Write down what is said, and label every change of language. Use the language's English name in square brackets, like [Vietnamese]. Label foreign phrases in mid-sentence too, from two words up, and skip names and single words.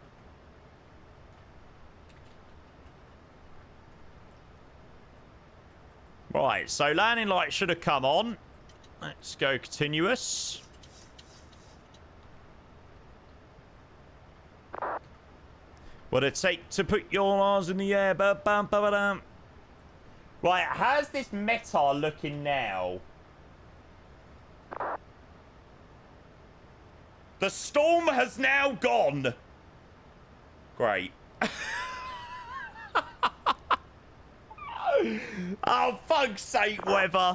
[English] Right, so landing light should have come on. Let's go continuous. What'd it take to put your arms in the air? Ba-bam-ba-ba-dam. Right, how's this meta looking now? The storm has now gone. Great. Oh, fuck's sake, weather.